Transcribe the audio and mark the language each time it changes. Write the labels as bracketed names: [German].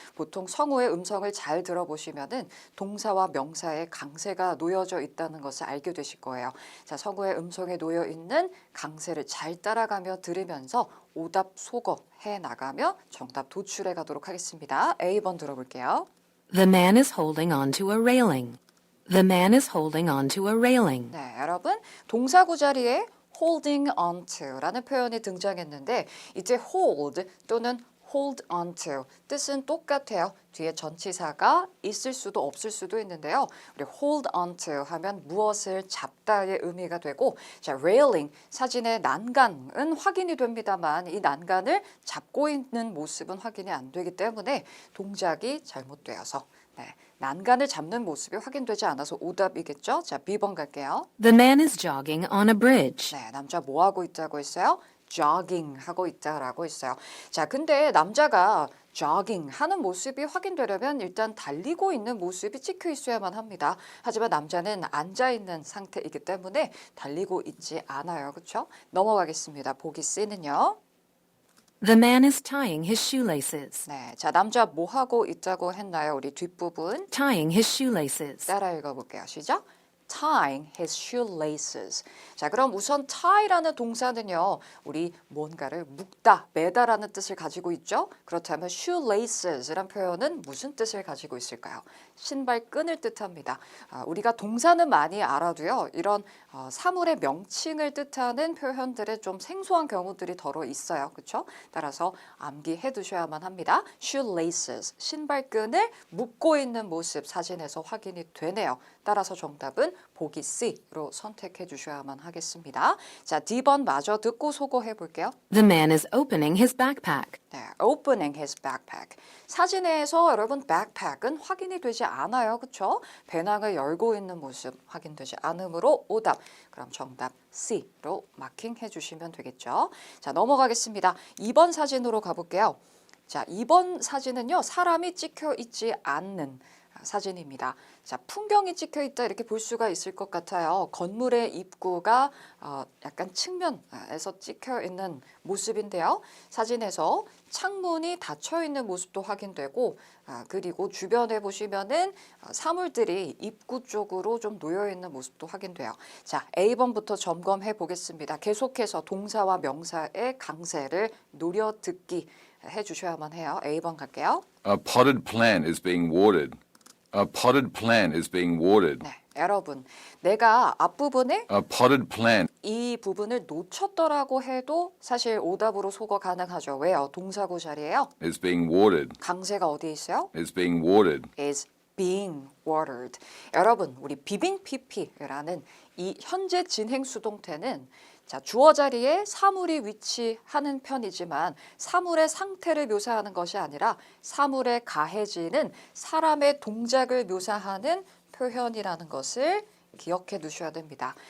[Korean] 보통 성우의 음성을 잘 들어보시면은 동사와 명사에 강세가 놓여져 있다는 것을 알게 되실 거예요. 자, 성우의 음성에 놓여 있는 강세를 잘 따라가며 들으면서 오답 소거해 나가며 정답 도출해 가도록 하겠습니다. A번 들어볼게요. [English] The man is holding onto a railing. The man is holding onto a railing. [Korean] 네, 여러분 동사구 자리에 holding onto라는 표현이 등장했는데 이제 hold 또는 hold onto 뜻은 똑같아요. 뒤에 전치사가 있을 수도 없을 수도 있는데요. 우리 hold onto 하면 무엇을 잡다의 의미가 되고 자 railing 사진의 난간은 확인이 됩니다만 이 난간을 잡고 있는 모습은 확인이 안 되기 때문에 동작이 잘못되어서 난간을 잡는 모습이 확인되지 않아서 오답이겠죠. 자 B번 갈게요. [English] The man is jogging on a bridge. [Korean] 네, 남자 뭐 하고 있다고 했어요? jogging 하고 있다라고 했어요. 자, 근데 남자가 jogging 하는 모습이 확인되려면 일단 달리고 있는 모습이 찍혀 있어야만 합니다. 하지만 남자는 앉아 있는 상태이기 때문에 달리고 있지 않아요. 그렇죠? 넘어가겠습니다. 보기 C는요. [English] The man is tying his shoelaces. [Korean] 네, 자 남자 뭐 하고 있다고 했나요? 우리 뒷부분 [English] Tying his shoelaces. [Korean] 따라 읽어볼게요. 시작. [English] Tying his shoelaces. [Korean] 자, 그럼 우선 tie라는 동사는요, 우리 뭔가를 묶다, 매다라는 뜻을 가지고 있죠. 그렇다면 shoelaces란 표현은 무슨 뜻을 가지고 있을까요? 신발끈을 뜻합니다. 우리가 동사는 많이 알아도요, 이런 사물의 명칭을 뜻하는 표현들의 좀 생소한 경우들이 더러 있어요. 그렇죠? 따라서 암기해 두셔야만 합니다. shoelaces, 신발끈을 묶고 있는 모습 사진에서 확인이 되네요. 따라서 정답은 보기 C로 선택해 주셔야만 하겠습니다. 자, D번 마저 듣고 소거해 볼게요. The man is opening his backpack. 네, [English] opening his backpack. [Korean] 사진에서 여러분 backpack은 확인이 되지 않아요. 그렇죠? 배낭을 열고 있는 모습 확인되지 않으므로 오답. 그럼 정답 C로 마킹해 주시면 되겠죠. 자, 넘어가겠습니다. 2번 사진으로 가볼게요. 자, 2번 사진은요. 사람이 찍혀 있지 않는 사진입니다. 자, 풍경이 찍혀 있다 이렇게 볼 수가 있을 것 같아요. 건물의 입구가 약간 측면에서 찍혀 있는 모습인데요. 사진에서 창문이 닫혀 있는 모습도 확인되고 그리고 주변에 보시면은 사물들이 입구 쪽으로 좀 놓여 있는 모습도 확인돼요. 자, A번부터 점검해 보겠습니다. 계속해서 동사와 명사의 강세를 노려 듣기 해 주셔야만 해요. A번 갈게요. [English] A potted plant is being watered. A potted plant is being watered. [Korean] 네, 여러분, 내가 앞부분에 [English] A potted plant [Korean] 이 부분을 놓쳤더라고 해도 사실 오답으로 소거 가능하죠. 왜요? 동사구 자리에요. [English] is being watered. [Korean] 강세가 어디에 있어요? [English] Is being watered. is being watered. [Korean] 여러분, 우리 비빙 PP라는 이 현재 진행 수동태는 자, 주어 자리에 사물이 위치하는 편이지만 사물의 상태를 묘사하는 것이 아니라 사물에 가해지는 사람의 동작을 묘사하는 표현이라는 것을 기억해 두셔야 됩니다.